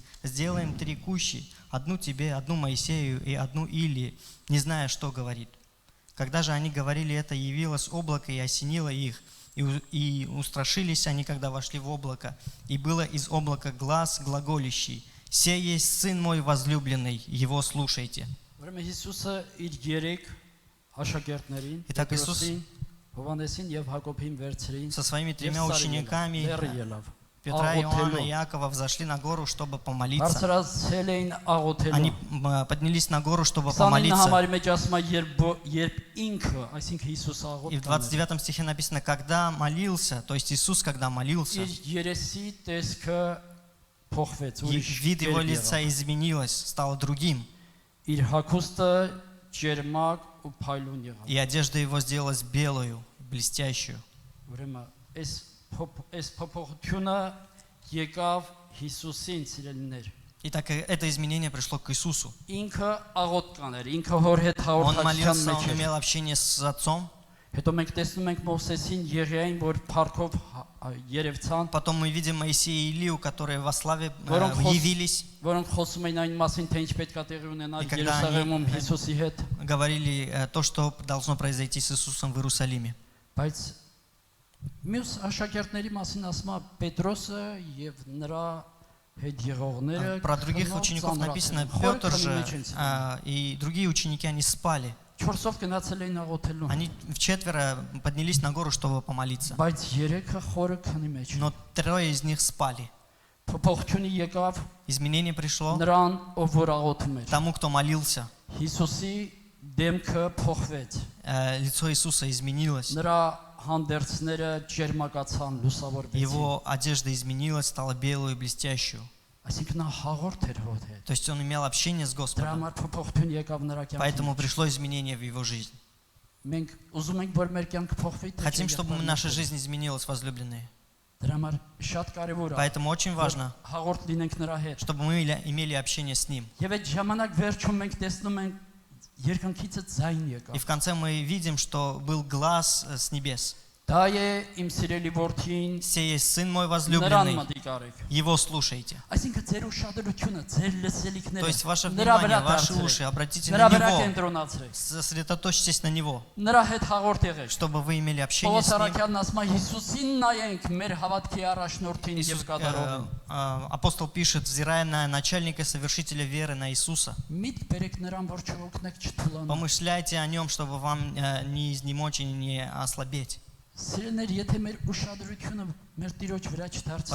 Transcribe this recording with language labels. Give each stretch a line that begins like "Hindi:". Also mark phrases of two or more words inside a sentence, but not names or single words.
Russian: Сделаем 3 кущи, 1 тебе, 1 Моисею и 1 Илии, не зная, что говорит». Когда же они говорили это, явилось облако и осенило их, и устрашились они, когда вошли в облако. И было из облака глас глаголящий: «Се есть Сын мой возлюбленный, Его слушайте».
Armenian: Ուրեմն Հիսուսը իր 3 աշակերտներին
Russian: Итак, Иисус
Armenian: Հովհաննեսին եւ Հակոբին վերցրին
Russian: со своими 3
Armenian: եւ
Russian: учениками
Armenian: լեռը ելավ
Russian: Петра, Иоанна
Armenian: աղոթելու
Russian: и Иакова взошли на гору, чтобы помолиться.
Armenian: բարձրացել էին աղոթելու
Russian: Они поднялись на гору, чтобы 29 помолиться.
Armenian: համարի մեջ ասում է երբ ինքը, այսինքն Հիսուսը
Russian: И в
Armenian: աղոթ
Russian: 29 стихе написано: когда молился, то есть Иисус, когда молился,
Armenian: իր երեսի տեսքը փոխվեց, ուրիշ
Russian: вид его
Armenian: կերպ
Russian: лица
Armenian: եղավ։
Russian: изменилось, стало другим,
Armenian: Իր հագուստը ջերմակ ու փայլուն եղավ։
Russian: и одежда его сделалась белую, блестящую.
Armenian: Ուրեմն այս փոփոխությունը եկավ Հիսուսին սիրելիներ։
Russian: Итак, это изменение пришло к Иисусу.
Armenian: Ինքը աղոթ կաներ, ինքը հոր հետ
Russian: Он
Armenian: հաղորդակցության
Russian: молился,
Armenian: մեջ
Russian: он
Armenian: էր։
Russian: имел общение с Отцом.
Armenian: Հետո մենք տեսնում ենք Մովսեսին, Եղիային, որ փառքով երևցան,
Russian: Потом мы видим Моисея и Илию, которые во славе
Armenian: Որոնք
Russian: явились,
Armenian: որոնք խոսում էին այն մասին, թե ինչ պետք է տեղի ունենալ
Russian: И когда
Armenian: Երուսաղեմում
Russian: они-
Armenian: Հիսուսի հետ։
Russian: говорили то, что должно произойти с Иисусом в Иерусалиме.
Armenian: Բայց մյուս աշակերտների մասին ասում է Պետրոսը եւ նրա հետ եղողները
Russian: Про других учеников написано, Петр же и другие ученики, они спали.
Armenian: 4-ով գնացել էին աղոթելու։
Russian: Они вчетверо поднялись на гору, чтобы помолиться.
Armenian: Բայց 3-ը խորը քանի մեջ։
Russian: Но трое из них спали.
Armenian: Փոփոխությունը եկավ
Russian: Изменение пришло
Armenian: նրան, ով որ աղոթում էր։
Russian: тому, кто молился.
Armenian: Հիսուսի դեմքը փոխվեց։
Russian: Лицо Иисуса изменилось.
Armenian: Նրա հանդերձները ջերմակացան, լուսավորվեցին։
Russian: Его одежда изменилась, стала белую и блестящую.
Armenian: Այսինքն նա հաղորդ էր հոտ հետ։
Russian: То есть он имел общение с
Armenian: Դրա
Russian: Господом.
Armenian: համար փոփոխություն եկավ նրա
Russian: Поэтому
Armenian: կյանքում։
Russian: пришло изменение в его жизнь.
Armenian: Մենք ուզում ենք, որ մեր кյանքը փոխվի, թե
Russian: Хотим, чтобы наша жизнь изменилась, возлюбленные.
Armenian: Դրա համար շատ կարևոր է
Russian: Поэтому очень важно,
Armenian: հաղորդ լինենք նրա հետ։
Russian: чтобы мы имели общение с Ним.
Armenian: Եվ այդ ժամանակ վերջում մենք տեսնում ենք երկնքից ձայն
Russian: И
Armenian: եկավ։
Russian: в конце мы видим, что был глаз с небес.
Armenian: Դա է իմ սիրելի որդին,
Russian: «Сей есть Сын мой
Armenian: նրան
Russian: возлюбленный,
Armenian: մտիկ արեք։
Russian: Его слушайте».
Armenian: Այսինքն ձեր ուշադրությունը, ձեր
Russian: То
Armenian: լսելիքները
Russian: есть ваше
Armenian: նրա
Russian: внимание,
Armenian: վրա
Russian: ваши
Armenian: դարձրեք,
Russian: уши обратите
Armenian: նրա
Russian: на
Armenian: վրա
Russian: Него,
Armenian: կենտրոնացրեք,
Russian: сосредоточьтесь на Него,
Armenian: նրա հետ հաղորդ եղեք։
Russian: чтобы вы имели общение
Armenian: Պողոս
Russian: с Ним.
Armenian: Արաքյանն ասում է Հիսուսին նայենք մեր հավատքի առաջնորդին եւ
Russian: Иисус,
Armenian: կատարողին։
Russian: апостол пишет, взирая на начальника совершителя веры, на Иисуса,
Armenian: Միտ բերեք նրան, որ չօգնեք չթուլանա։
Russian: помышляйте о Нем, чтобы вам не изнемочь и не ослабеть.
Armenian: Սիրելիներ, եթե մեր ուշադրությունը մեր Տիրոջ վրա չդարձնենք,